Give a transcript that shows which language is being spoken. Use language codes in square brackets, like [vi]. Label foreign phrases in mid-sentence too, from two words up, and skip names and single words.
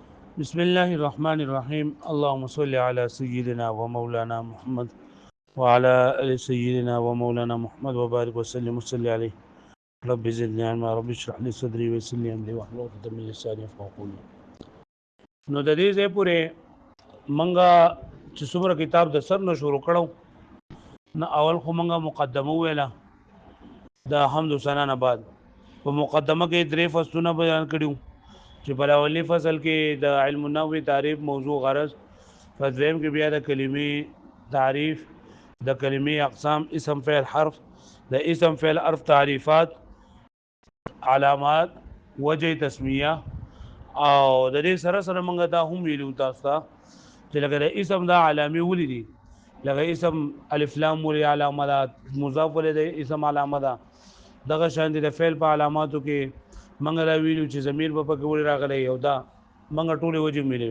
[ar] بسم الله الرحمن الرحيم اللهم صل على سيدنا ومولانا محمد وعلى آل سيدنا ومولانا محمد وبارك وسلم وصل عليه رب زدني علما رب اشرح لي صدري ويسر لي امري واحلل عقدة من لساني يفقهوا قولي. [ps] نو د دې ځای پورې منګه چې څومره کتاب د سر نه شروع کړو نو اول خو منګه مقدمه ویله د حمد و ثنا نه بعد په مقدمه کې درې فصلونه بیان کړیو چې په اولي فصل کې د [ar] علم النحو [ps] تعریف موضوع غرض، په دویم کې بیا د کلمې تعریف، د کلمې اقسام، اسم فعل حرف، د اسم فعل حرف تعریفات، علامات، وجه تسمیه، او د دې سره سره موږ دا هم ویلو تاسو ته چې لکه د اسم دا علامې ولې دي، لکه اسم الف لام ولې علامه ده، مضاف ولې د اسم علامه ده، دغه شان دي د فعل په علاماتو کې منګه دا ویلو چې ضمیر په پکې وړي راغلی او دا منګه ټوله وجه ملي.